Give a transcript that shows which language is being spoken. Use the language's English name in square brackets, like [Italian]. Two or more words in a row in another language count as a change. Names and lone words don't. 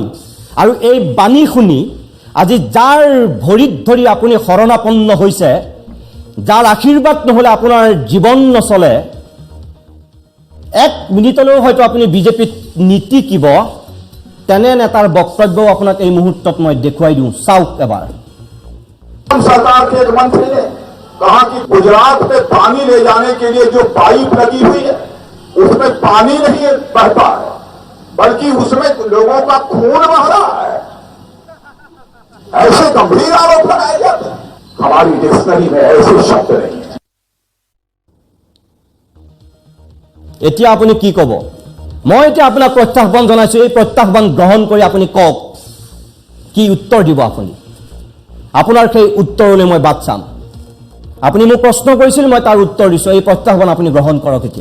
[Assamese] আৰু এই বাণী শুনি আজি যাৰ ভৰিত ধৰি আপুনি শৰণাপন্ন হৈছে, যাৰ আশীৰ্বাদ নহ'লে আপোনাৰ জীৱন নচলে, এক মিনিটলৈও হয়তো আপুনি বিজেপিত নীতিকিব, তেনে নেতাৰ বক্তব্যও আপোনাক এই মুহূৰ্তত মই দেখুৱাই দিওঁ, চাওক এবাৰ। [Hindi] सरकार के एक मंत्री ने कहा कि गुजरात में पानी ले जाने के लिए जो पाइप लगी हुई है उसमें पानी नहीं बहता है, बल्कि उसमें लोगों का खून बह रहा है। ऐसे गंभीर आरोप लगाए जाते हैं। हमारी डिक्शनरी में ऐसे शब्द नहीं है। [Assamese] এতিয়া আপুনি কি ক'ব? মই এতিয়া আপোনাক প্ৰত্যাহ্বান জনাইছোঁ, এই প্ৰত্যাহ্বান গ্ৰহণ কৰি আপুনি কওক কি উত্তৰ দিব আপুনি। আপোনাৰ সেই উত্তৰলৈ মই বাট চাম। আপুনি মোক প্ৰশ্ন কৰিছিল, মই তাৰ উত্তৰ দিছোঁ। এই প্ৰত্যাহ্বান আপুনি গ্ৰহণ কৰক এতিয়া।